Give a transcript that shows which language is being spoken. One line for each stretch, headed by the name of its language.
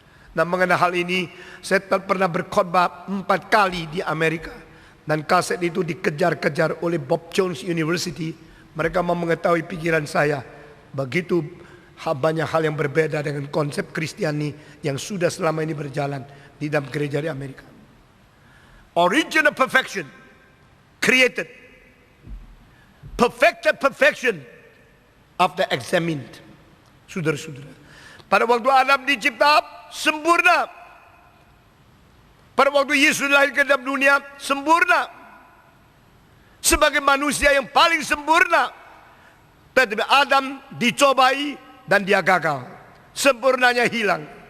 Indonesian: Nah, mengenai hal ini, saya pernah berkhotbah 4 kali di Amerika, dan kaset itu dikejar-kejar oleh Bob Jones University. Mereka mau mengetahui pikiran saya. Begitu banyak hal yang berbeda dengan konsep Kristiani yang sudah selama ini berjalan di dalam gereja di Amerika.
English: Original perfection created, perfected perfection after examined.
Indonesian: Saudara-saudara, pada waktu Adam dicipta sempurna. Pada waktu Yesus lahir ke dalam dunia sempurna, sebagai manusia yang paling sempurna. Tetapi Adam dicobai dan dia gagal, sempurnanya hilang.